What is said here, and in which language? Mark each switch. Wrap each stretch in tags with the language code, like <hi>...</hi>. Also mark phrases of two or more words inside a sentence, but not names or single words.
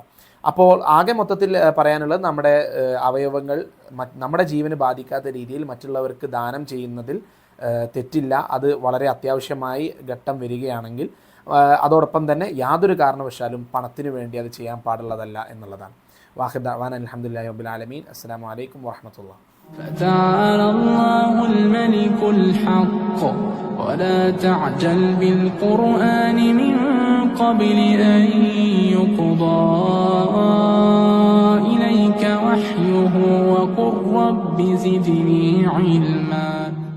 <ml>അപ്പോൾ ആകെ മൊത്തത്തിൽ പറയാനുള്ളത്, നമ്മുടെ അവയവങ്ങൾ നമ്മുടെ ജീവന് ബാധിക്കാത്ത രീതിയിൽ മറ്റുള്ളവർക്ക് ദാനം ചെയ്യുന്നതിൽ തെറ്റില്ല. അത് വളരെ അത്യാവശ്യമായി ഘട്ടം വരികയാണെങ്കിൽ, അതോടൊപ്പം തന്നെ യാതൊരു കാരണവശാലും പണത്തിന് വേണ്ടി അത് ചെയ്യാൻ പാടുള്ളതല്ല എന്നുള്ളതാണ്.</ml> <ar>وآخر دعوانا الحمد لله رب العالمين. السلام عليكم ورحمة الله. فتعالى الله الملك الحق ولا تعجل بالقرآن من قبل أن يقضى إليك وحيه وقل رب زدني علما.</ar>